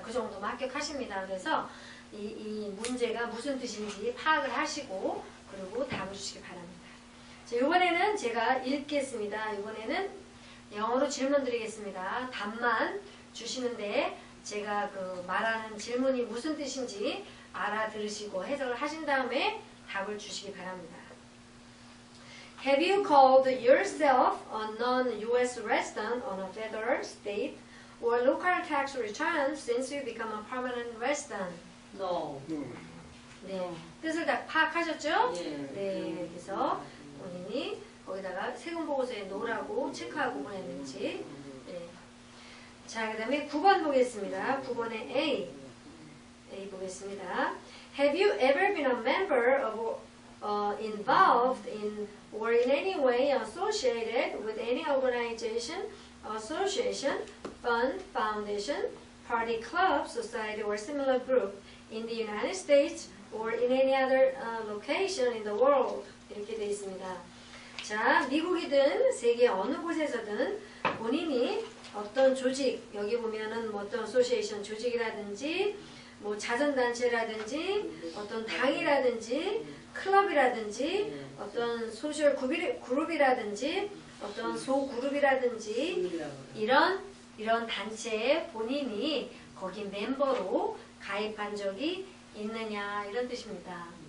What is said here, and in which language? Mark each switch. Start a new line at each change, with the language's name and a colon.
Korean: 그 정도면 합격하십니다. 그래서 이 문제가 무슨 뜻인지 파악을 하시고 그리고 답을 주시기 바랍니다. 자, 이번에는 제가 읽겠습니다. 이번에는 영어로 질문 드리겠습니다. 답만 주시는데 제가 그 말하는 질문이 무슨 뜻인지 알아들으시고 해석을 하신 다음에 답을 주시기 바랍니다.
English: Have you called yourself a non-US resident on a federal, state, or local tax return since you become a permanent resident? No.
Korean: 네, 뜻을 다 파악하셨죠? 예. 네, 그래서 본인이 거기다가 세금 보고서에 노라고 체크하고 보냈는지. 네. 자, 그 다음에 9번 보겠습니다. 9번에 A 보겠습니다.
English: Have you ever been a member of involved in or in any way associated with any organization, association, fund, foundation, party, club, society, or similar group in the United States or in any other location in the world?
Korean: 이렇게 되어 있습니다. 자, 미국이든 세계 어느 곳에서든 본인이 어떤 조직, 여기 보면은 뭐 어떤 어소시에이션 조직이라든지 뭐 자선단체라든지 어떤 당이라든지 클럽이라든지 어떤 소셜 그룹이라든지 어떤 소그룹이라든지 이런 단체에 본인이 거기 멤버로 가입한 적이 있느냐 이런 뜻입니다.